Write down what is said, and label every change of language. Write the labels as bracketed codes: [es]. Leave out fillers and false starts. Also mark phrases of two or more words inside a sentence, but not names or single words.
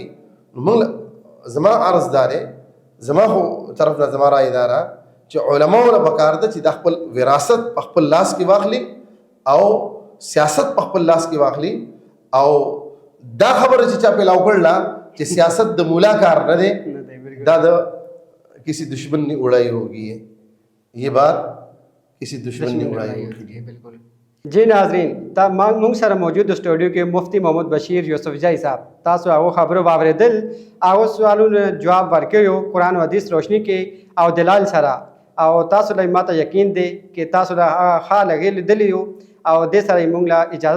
[ps] نو موږ زما عرض دا دی، زما خو طرف نه زما رایې دا ده چې علماو له پکار ده چې د خپل وراثت په خپل لاس کې واخلي او سیاست په خپل لاس کې واخلي. او دا خبره چې چا پیلاو کړله چې سیاست د مولا کار نه دی، دا د [ur] کسی دشمن نے اڑائی ہوگی ہے، یہ بات کسی دشمن نے اڑائی ہوگی. [ps] بالکل. جی ناظرین، تا مونږ سره موجود سټوډیو کې مفتی محمد بشیر یوسف جای صاحب تاسو هغه خبرو واورېدل، هغه سوالونو جواب ورکړو قرآن او حدیث روشنی کې او دلال سره، او تاسو له ماته یقین دی چې تاسو له ښه لګېدلی یو او دې سره یې مونږ له اجازه ورکړئ.